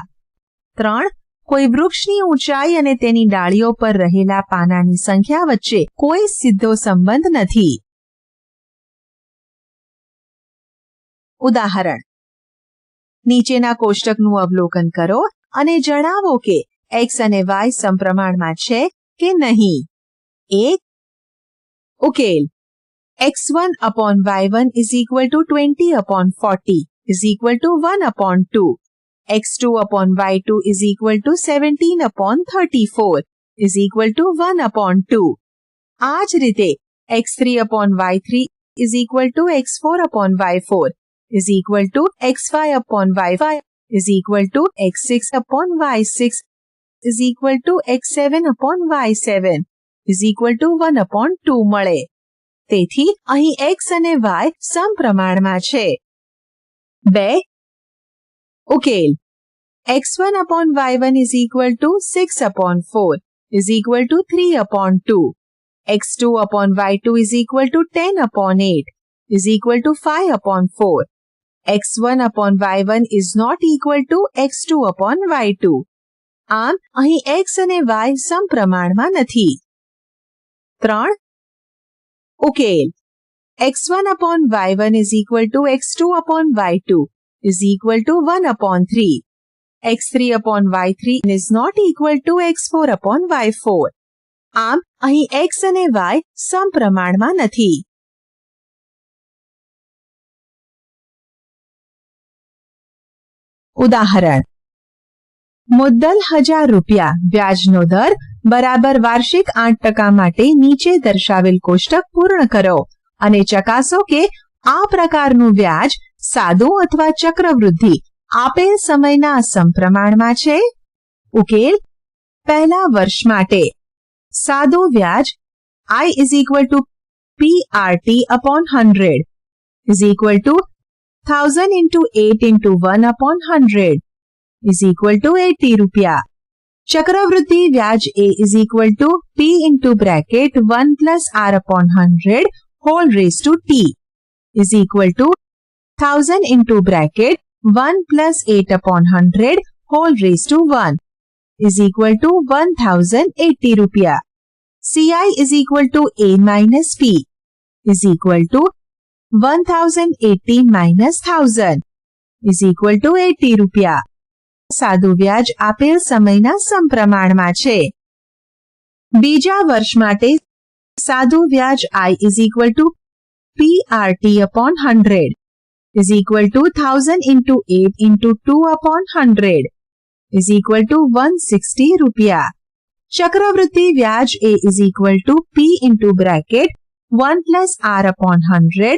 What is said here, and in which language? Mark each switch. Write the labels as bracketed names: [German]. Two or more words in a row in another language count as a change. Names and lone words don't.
[Gujarati] 3 કોઈ વૃક્ષની ઊંચાઈ અને તેની ડાળીઓ પર રહેલા પાનાની સંખ્યા વચ્ચે કોઈ સીધો સંબંધ નથી. ઉદાહરણ. નીચેના કોષ્ટકનું અવલોકન કરો અને જણાવો કે x અને y સમપ્રમાણમાં છે કે નહીં. 1. ઉકેલ. x1/y1 = 20/40 = 1/2. x2/y2 = 17/34 = 1/2. આ જ રીતે x3/y3 = x4/y4 x5/y5 x6/y6 x7/y7 1/2 મળે. તેથી અહીં x અને y સમપ્રમાણમાં છે. 2. ઉકેલ. x1/y1 = 6/4 3/2. x2/y2 = 10/8 5/4. [English] x1/y1 is not equal to x2/y2. [Gujarati] આમ અહીં x અને y સમપ્રમાણમાં નથી. 3. ઉકેલ. x1/y1 = x2/y2 1/3. [English] x3/y3 is not equal to x4/y4. [Gujarati] આમ અહીં x અને y સમપ્રમાણમાં નથી. ઉદાહરણ. મુદ્દલ 1000 રૂપિયા, વ્યાજનો દર બરાબર વાર્ષિક 8% માટે નીચે દર્શાવેલ કોષ્ટક પૂર્ણ કરો અને ચકાસો કે આ પ્રકારનું વ્યાજ સાદું અથવા ચક્રવૃદ્ધિ આપેલ સમયના સમપ્રમાણમાં છે. ઉકેલ. પહેલા વર્ષ માટે સાદું વ્યાજ [English] I is equal to PRT upon 100 is equal to 1000 into 8 into 1 upon 100 is equal to 80 rupiah. [Gujarati] ચક્રવૃદ્ધિ વ્યાજ [English] A is equal to P into bracket 1 plus R upon 100 whole raised to T is equal to 1000 into bracket 1 plus 8 upon 100 whole raised to 1 is equal to 1080 rupiah. CI is equal to A minus P is equal to 1080 minus 1000 is equal to 80 rupiah. [Gujarati] સાદું વ્યાજ આપેલ સમયના સમપ્રમાણમાં છે. બીજા વર્ષ માટે સાદું વ્યાજ [English] I is equal to PRT upon 100 is equal to 1000 into 8 into 2 upon 100 is equal to 160 rupiah. [Gujarati] ચક્રવૃત્તિ વ્યાજ [English] A is equal to P into bracket 1 plus R upon 100